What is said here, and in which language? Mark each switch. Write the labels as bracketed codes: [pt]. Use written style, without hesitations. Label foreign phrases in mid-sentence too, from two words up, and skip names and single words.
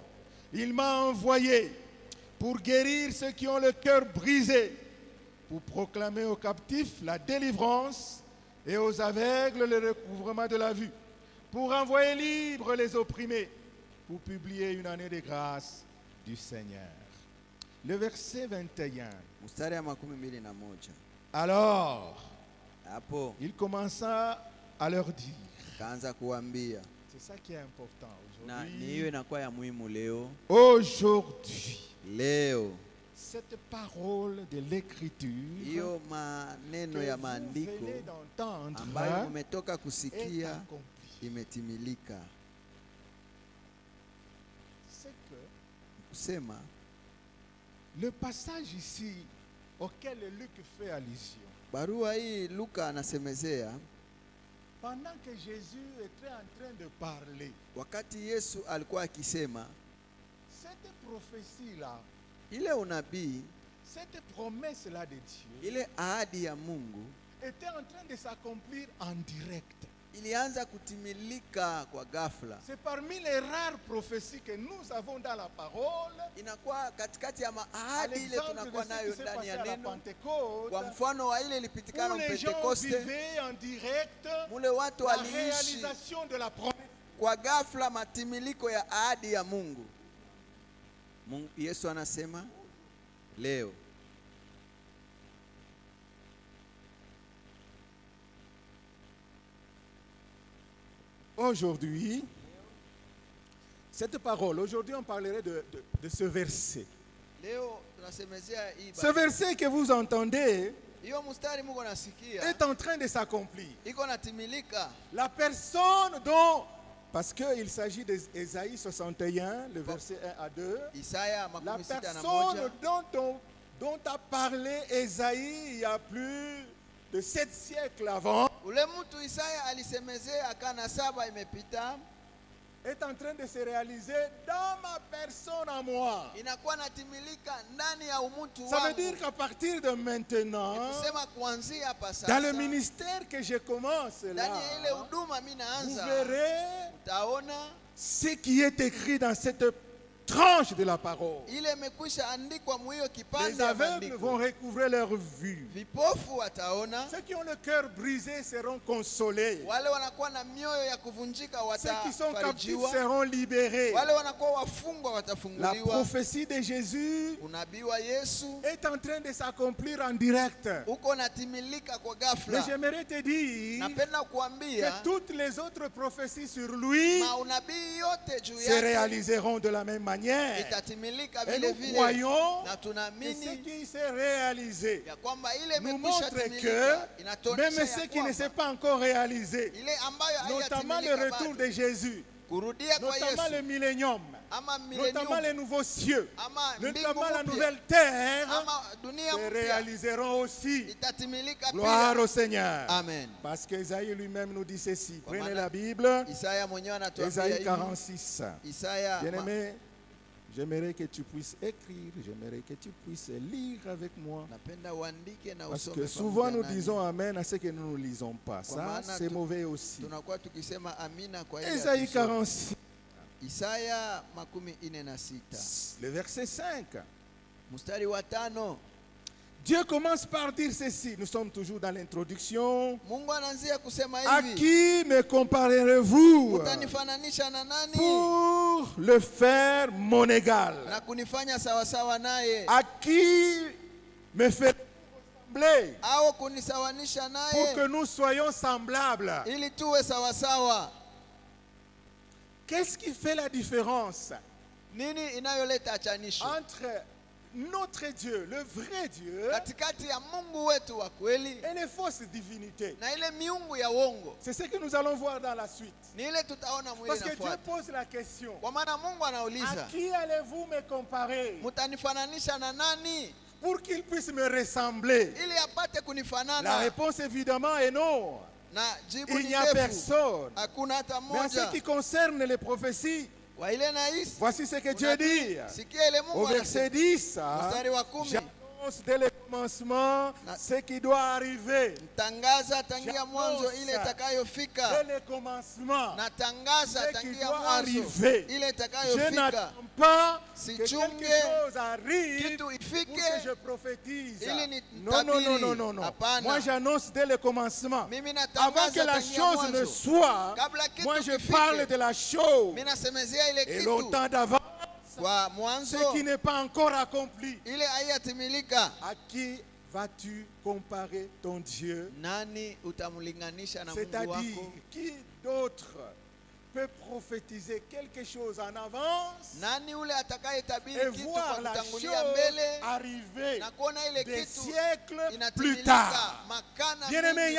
[fr] Il m'a envoyé pour guérir ceux qui ont le cœur brisé, pour proclamer aux captifs la délivrance et aux aveugles le recouvrement de la vue, pour envoyer libres les opprimés, pour publier une année de grâce du Seigneur. Le verset 21. [sw] Mstari ya 21. [fr] Alors, [sw] Hapo [fr] il commença à leur dire. [sw] kaanza kuambia, [fr] C'est ça qui est important [sw] na ni hiyo [fr] aujourd'hui. [sw] inakuwa ya muhimu leo. [fr] Aujourd'hui, [sw] Leo [fr] cette parole de l'écriture [sw] hiyo maneno [fr] que [sw] ya [fr] vous [sw] maandiko [fr] venez d'entendre [sw] ambayo umetoka [fr] est [sw] kusikia [fr] accomplie. [sw] imetimilika. [fr] C'est que [sw] Kusema [fr] le passage ici auquel Luc fait allusion, [sw] barua hii Luka anasemezea [fr] pendant que Jésus était en train de parler, [sw] wakati Yesu alikuwa akisema, [fr] cette prophétie-là, [sw] ile unabii, [fr] cette promesse-là de Dieu [sw] ile ahadi ya Mungu [fr] était en train de s'accomplir en direct. [sw] ilianza kutimilika kwa ghafla. [fr] C'est parmi les rares prophéties que nous avons dans la parole. [sw] Inakuwa katikati ya [fr] À [sw] maahadi ile [fr] l'exemple de [sw] tunakuwa [fr] ce qui [sw] nayo [fr] s'est [sw] ndani [fr] passé [sw] ya [fr] à la [sw] neno, [fr] Pentecôte, [sw] kwa mfano wa ile ilipitikana [fr] où les gens [sw] Pentekoste, [fr] vivaient en direct [sw] mule watu [fr] la [sw] waliishi [fr] réalisation de la promesse. [sw] kwa ghafla matimiliko ya ahadi ya Mungu. Yesu anasema leo [fr] Aujourd'hui, cette parole, aujourd'hui on parlerait de ce verset. [sw] leo tunasemezea hii [fr] Ce verset que vous entendez [sw] hiyo mstari Mungu anasikia [fr] est en train de s'accomplir. [sw] iko natimilika. [fr] La personne dont, parce qu'il s'agit d'Ésaïe 61, le verset 1 à 2, [sw] Isaya [fr] la 61 personne dont a parlé Ésaïe il y a plus de 7 siècles avant, [sw] ule mtu Isaya alisemezea akana 7 imepita, [fr] est en train de se réaliser dans ma personne à moi. [sw] inakuwa natimilika ndani ya umutu [fr] Ça veut [sw] wangu. [fr] dire qu'à partir de maintenant, [sw] Kusema kuanzia hapa [fr] dans le [sw] sasa, [fr] ministère que je commence là, [sw] ndani ya ile huduma mimi [fr] vous [sw] naanza, [fr] verrez [sw] utaona [fr] ce qui est écrit dans cette tranche de la parole. [sw] ile imekwisha andikwa mu hiyo [fr] Les [sw] kipande ya [fr] aveugles [sw] maandiko. [fr] vont recouvrer leur vue. [sw] Vipofu wataona, [fr] Ceux qui ont le cœur brisé seront consolés. [sw] wale wanakuwa na mioyo ya kuvunjika [fr] Ceux qui sont captifs [sw] watafarijiwa, [fr] seront libérés. [sw] wale wanakuwa wafungwa [fr] La [sw] watafunguliwa. [fr] prophétie de Jésus [sw] Unabii wa Yesu [fr] est en train de s'accomplir en direct. [sw] uko natimilika kwa [fr] Mais [sw] ghafla. [fr] j'aimerais te dire [sw] Napenda [fr] que [sw] kuambia [fr] toutes les autres prophéties sur lui [sw] maunabii yote juu [fr] se [sw] yake [fr] réaliseront de la même manière. [sw] itatimilika [fr] Et [sw] vile [fr] nous [sw] vile, [fr] croyons [sw] na [fr] que ce [sw] tunaamini [fr] qui s'est réalisé [sw] ya kwamba ile [fr] nous [sw] imekwisha [fr] montre que [sw] timilika, [fr] même [sw] inatuonyesha [fr] ce [sw] ya [fr] qui ne s'est [sw] kwamba [fr] pas encore réalisé, [sw] ile ambayo [fr] notamment le [sw] haijatimilika [fr] retour [sw] bado, [fr] de Jésus, [sw] kurudia kwa [fr] notamment le Yesu millénium, [sw] ama [fr] notamment les millennium nouveaux cieux, [sw] ama mbingu [fr] notamment la [sw] mpya [fr] nouvelle terre, [sw] ama dunia [fr] se [sw] mpya [fr] réaliseront aussi. [sw] itatimilika [fr] Gloire [sw] pia. [fr] au Seigneur. Amen. Parce qu'Ésaïe lui-même nous dit ceci. [sw] Kwa [fr] Prenez [sw] maana [fr] la Bible, [sw] Isaya mwenyewe anatuambia [fr] Ésaïe [sw] hivi. 46. Isaya [fr] Bien-aimé, j'aimerais que tu puisses écrire, j'aimerais que tu puisses lire avec moi. [sw] napenda uandike na [fr] Parce [sw] usome [fr] que souvent [sw] pamoja [fr] nous [sw] nami. [fr] disons Amen à ce que nous ne lisons pas. Ça, [sw] maana [fr] c'est mauvais aussi. [sw] tunakuwa tukisema amina kwa ile [fr] Ésaïe [sw] hatusome. 46, Isaya 46 [fr] le verset 5. [sw] mstari wa 5, [fr] Dieu commence par dire ceci. Nous sommes toujours dans l'introduction. [sw] Mungu anaanzia kusema [fr] À [sw] hivi, [fr] qui me comparerez-vous [sw] utanifananisha na nani [fr] pour le faire mon égal? [sw] na kunifanya sawasawa naye, [fr] À qui me ferez-vous ressembler [sw] au kunisawanisha [fr] pour que [sw] naye [fr] nous soyons semblables? [sw] ili tuwe sawasawa? [fr] Qu'est-ce qui fait la différence [sw] Nini inayoleta achanisho [fr] entre notre Dieu, le vrai Dieu, [sw] katikati ya Mungu wetu wa kweli [fr] et les fausses divinités? [sw] na ile miungu ya uongo? [fr] C'est ce que nous allons voir dans la suite. [sw] Ni ile tutaona mwili [fr] Parce que Dieu [sw] nafuata. [fr] pose la question. [sw] Kwa maana Mungu [fr] À [sw] anauliza, [fr] qui allez-vous me comparer [sw] mtanifananisha na nani [fr] pour qu'il puisse me ressembler? [sw] ili apate [fr] La [sw] kunifanana? [fr] réponse évidemment est non. [sw] Na jibu [fr] Il [sw] ni [fr] n'y a [sw] ndefu, [fr] personne. [sw] hakuna hata [fr] Mais en ce [sw] mmoja. [fr] qui concerne les prophéties, [sw] Wa ile nahisi [fr] voici ce que Dieu dit. [sw] sikia ile [fr] Au [sw] Mungu [fr] verset [sw] anasema, 10, mstari wa 10, [fr] j'annonce dès le commencement ce qui doit arriver. [sw] tangaza tangia mwanzo ile [fr] Dès [sw] itakayofika, [fr] le commencement, [sw] natangaza [fr] ce qui [sw] tangia [fr] doit [sw] mwanzo [fr] arriver. [sw] ile [fr] Je [sw] itakayofika, [fr] n'attends pas que [sw] Sichunge [fr] quelque chose arrive [sw] kitu [fr] pour [sw] ifike [fr] que je prophétise. [sw] ili ni [fr] Non, non, non, non, non, non. [sw] Hapana. [fr] Moi, j'annonce dès le commencement. [sw] Mimi [fr] Avant que [sw] natangaza [fr] la [sw] tangia [fr] chose ne [sw] mwanzo, [fr] soit, [sw] kabla kitu [fr] moi, je [sw] kifike, [fr] parle de la chose. [sw] mimi nasemezea ile [fr] Et [sw] kitu [fr] longtemps d'avance, [sw] kwa [fr] ce [sw] mwanzo [fr] qui n'est pas encore accompli. [sw] ile haiyatimilika. [fr] À qui vas-tu comparer ton Dieu? [sw] Nani utamlinganisha na Mungu [fr] C'est-à-dire, [sw] wako? [fr] qui d'autre peut prophétiser quelque chose en avance [sw] Nani ule [fr] et [sw] atakayetabiri kitu [fr] voir [sw] kwa [fr] la [sw] kutangulia [fr] chose [sw] mbele [fr] arriver [sw] na kuona ile [fr] des [sw] kitu [fr] siècles plus [sw] inatimilika [fr] tard? [sw] makana [fr] Bien-aimé, il